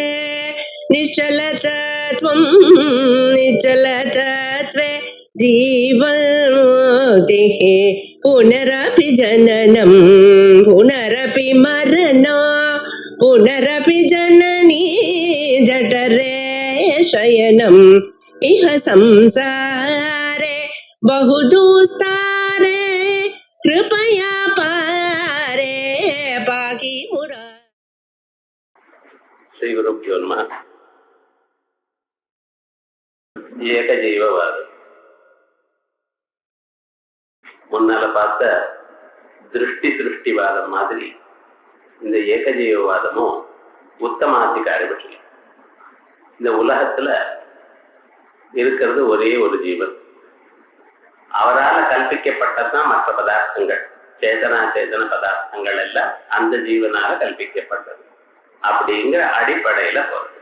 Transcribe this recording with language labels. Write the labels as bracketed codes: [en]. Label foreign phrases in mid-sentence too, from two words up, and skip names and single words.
[sa] निश्चलतत्वं निश्चलतत्वे जीवन्मुक्तिः पुनरपि जननं पुनरपि मरणं पुनरपि जननी जठरे शयनम् इह संसारे बहुदुस्तारे कृपया पारे पाहि मुरा. श्री गुरुभ्यो नमः. [ta] ஏகஜீவவாதம் முன்னால பார்த்த திருஷ்டிவாதம் மாதிரி இந்த ஏகஜீவவாதமும் உத்தமாதிகாரி பற்றி. இந்த உலகத்துல இருக்கிறது ஒரே ஒரு ஜீவன், அவரால் கல்பிக்கப்பட்டதுதான் மற்ற பதார்த்தங்கள், சேதன பதார்த்தங்கள் எல்லாம் அந்த ஜீவனால கல்பிக்கப்பட்டது அப்படிங்கிற அடிப்படையில போறது.